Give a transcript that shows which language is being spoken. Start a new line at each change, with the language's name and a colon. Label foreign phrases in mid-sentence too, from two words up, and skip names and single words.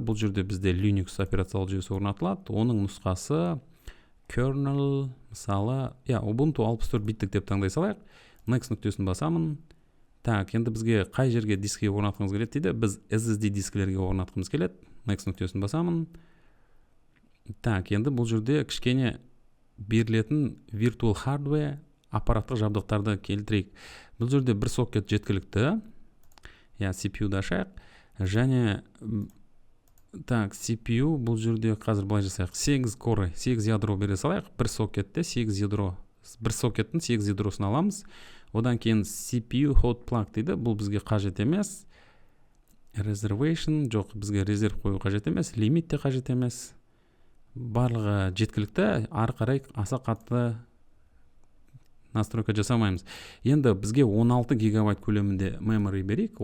Kazakh: Бұл жерде бізде Linux операциялық жүйесі орнатылады. Оның нұсқасы kernel, мысалы, Ubuntu 64 биттік деп таңдай салайық. Next нүктесін басамын. Енді бізге қай жерге дискіге орнатқымыз келеді дейді. Біз SSD дискілерге орнатқымыз келеді. Next нүктесін басамын. Енді бұл жерде кішкене берілетін
English: virtual hardware
Kazakh: аппараттық жабдықтарды келтірейік. Бұл жерде бір сокет жеткілікті. CPU-ды ашайық. Және CPU бұл жерде қазір былай жасайық. 8 ядро бере салайық. Бір сокетте 8 ядро. Бір сокеттің 8 ядросын аламыз. Одан кейін
English: CPU hot plug
Kazakh: дейді. Бұл бізге қажет емес. Reservation жоқ, бізге резерв қою қажет емес. Лимит те қажет емес. Барлығы жеткілікті. Ары қарай аса қатты настройка жасамаймыз. Енді бізге 16 гигабайт көлемінде memory берейік.